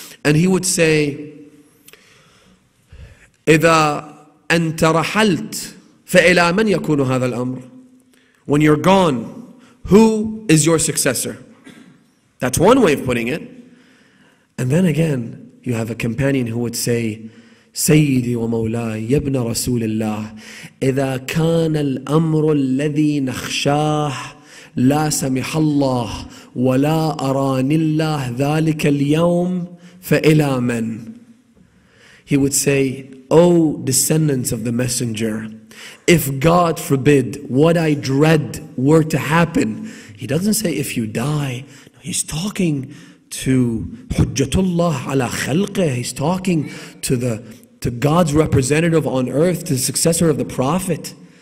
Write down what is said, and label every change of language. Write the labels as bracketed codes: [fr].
[en] And he would say, [ar] إِذَا أَنْتَ رَحَلْتَ فَإِلَى مَنْ يَكُونُ هَذَا الْأَمْرُ. [en] When you're gone, who is your successor? That's one way of putting it. And then again, you have a companion who would say, [ar] سيدي ومولاي يا ابن رسول الله إذا كان الأمر الذي نخشاه لا سمح الله ولا أراني الله ذلك اليوم فإلى من. [en] He would say, O descendants of the messenger, if God forbid what I dread were to happen. He doesn't say if you die. He's talking to Hujjatullah ala khalqih. He's talking to God's representative on earth, to the successor of the Prophet.